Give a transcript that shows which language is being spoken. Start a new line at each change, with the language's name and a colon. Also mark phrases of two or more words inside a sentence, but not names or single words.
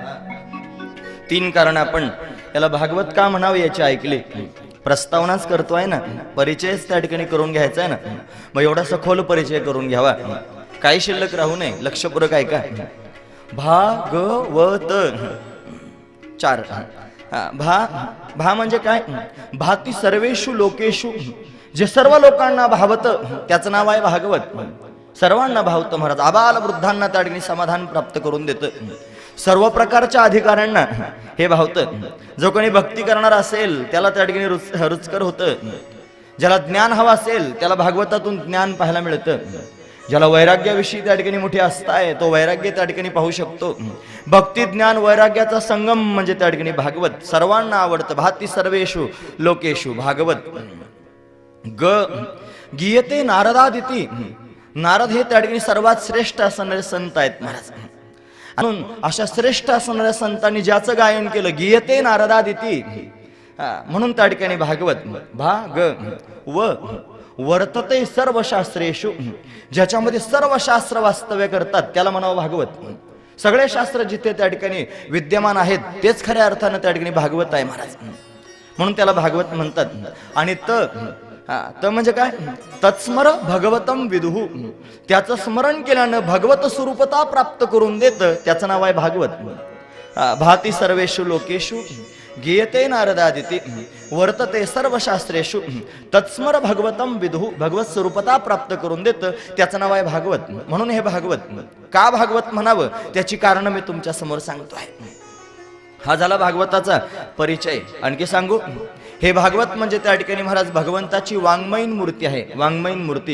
Marathi: 3 कारण आपण याला भागवत का म्हणावे याची ऐकले. प्रस्तावनाच करतोय ना, परिचयच त्या ठिकाणी करून घ्यायचा आहे ना, मग एवढा सखोल परिचय करून घ्यावा, काही शिल्लक राहू नये. लक्षपूर्वक ऐका. भागवत 4. भा म्हणजे काय,
Sanskrit: भाती सर्वेषु लोकेषु.
Marathi: जे सर्व लोकांना भावत त्याचं नाव आहे भागवत. सर्वांना भावतं महाराज. आबाल वृद्धांना त्या ठिकाणी समाधान प्राप्त करून देतं. सर्व प्रकारच्या अधिकाऱ्यांना हे भावतं. जो कोणी भक्ती करणार असेल त्याला त्या ठिकाणी रुचकर होतं. ज्याला ज्ञान हवं असेल त्याला भागवतातून ज्ञान पाहायला मिळतं. ज्याला वैराग्याविषयी त्या ठिकाणी मोठी आस्था आहे तो वैराग्य त्या ठिकाणी पाहू शकतो. भक्ती ज्ञान वैराग्याचा संगम म्हणजे त्या ठिकाणी भागवत. सर्वांना आवडतं.
Sanskrit: भाती सर्वेषु लोकेषु भागवत. गीयते नारदादिती.
Marathi: नारद हे त्या ठिकाणी सर्वात श्रेष्ठ असणारे संत आहेत महाराज. म्हणून अशा श्रेष्ठ असणाऱ्या संतांनी ज्याचं गायन केलं
Sanskrit: गीयते नारदादिती
Marathi: म्हणून त्या ठिकाणी भागवत.
Sanskrit: भाग व वर्तते सर्व शास्त्रेषु.
Marathi: ज्याच्यामध्ये सर्व शास्त्र वास्तव्य करतात त्याला म्हणावं भागवत. सगळे शास्त्र जिथे त्या ठिकाणी विद्यमान आहेत तेच खऱ्या अर्थानं त्या ठिकाणी भागवत आहे महाराज. म्हणून त्याला भागवत म्हणतात. आणि त म्हणजे काय?
Sanskrit: तत्स्मर भगवतम विदुहु.
Marathi: त्याचं स्मरण केल्यानं भगवत स्वरूपता प्राप्त करून देत त्याचं नाव आहे भागवत.
Sanskrit: भाती सर्वेषु लोकेषु गीयते नारदादिती वर्तते सर्व शास्त्रेषु तत्स्मर भगवतम विदुहु.
Marathi: भगवत स्वरूपता प्राप्त करून देत त्याचं नाव आहे भागवत. म्हणून हे भागवत. का भागवत म्हणावं त्याची कारण मी तुमच्या समोर सांगतो आहे. हा झाला भागवताचा परिचय. आणखी सांगू. हे भागवत म्हणजे त्या ठिकाणी महाराज भगवंताची वाङ्मयीन मूर्ती आहे. वाङ्मयीन मूर्ती.